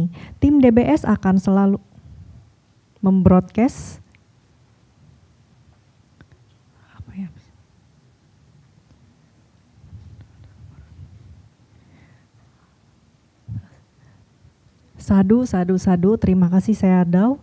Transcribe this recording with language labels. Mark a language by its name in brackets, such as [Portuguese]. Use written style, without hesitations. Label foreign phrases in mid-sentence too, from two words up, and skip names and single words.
[Indonesian] Tim DBS akan selalu membroadcast [Pali] Sadu, sadu, sadu. [Indonesian] Terima kasih Seado.